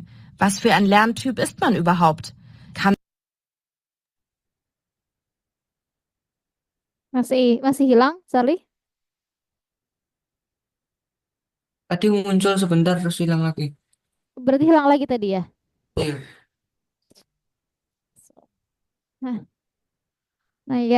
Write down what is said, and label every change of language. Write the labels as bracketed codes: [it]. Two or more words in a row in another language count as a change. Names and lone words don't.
[de] Was für ein Lerntyp ist man überhaupt? Kann [id] Masih masih hilang, Charlie? Tadi muncul sebentar terus hilang lagi. Berarti hilang lagi tadi ya? Iya. Nah, nah ya.